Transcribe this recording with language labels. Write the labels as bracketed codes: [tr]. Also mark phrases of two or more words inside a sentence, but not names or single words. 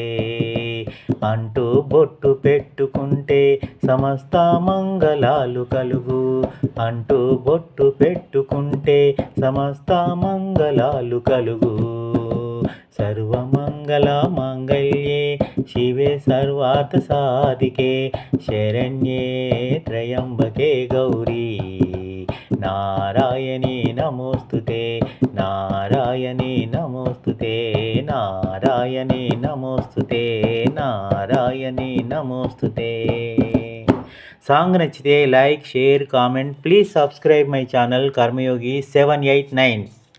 [te] అంటూ బొట్టు పెట్టుకుంటే సమస్త మంగళాలు కలుగు, అంటూ బొట్టు పెట్టుకుంటే సమస్త మంగళాలు కలుగు. [sa] సర్వమంగళమాంగళ్యే शिवे सर्वार्थसाधिके शरण्ये त्र्यम्बके गौरी नारायणी नमोस्तुते नारायणी नमोस्तुते नारायणी नमोस्तुते नारायणी नमोस्तुते. [te] సాంగ్ నచ్చితే [en] like share comment. Please subscribe my channel Karmayogi 789.